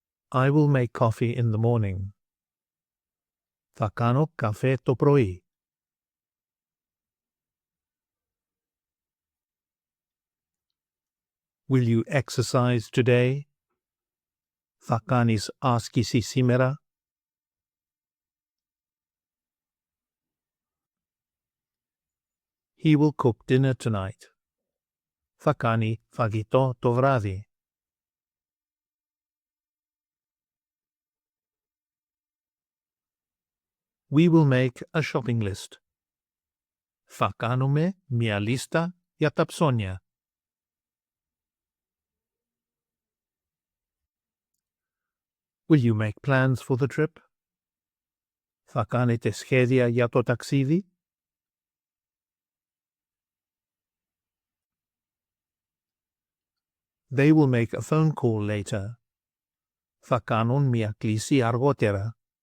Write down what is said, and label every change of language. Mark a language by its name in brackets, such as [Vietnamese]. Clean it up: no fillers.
[English] I will make coffee in the morning. [Greek] Θα κάνω καφέ το πρωί. [English] Will you exercise today? [Greek] Θα κάνεις άσκηση σήμερα. [English] He will cook dinner tonight. [Greek] Θα κάνει φαγητό το βράδυ. [English] We will make a shopping list. [Greek] Θα κάνουμε μια λίστα για τα ψώνια. [English] Will you make plans for the trip? [Greek] Θα κάνετε σχέδια για το ταξίδι. [English] They will make a phone call later. [Greek] Θα κάνουν μια κλήση αργότερα.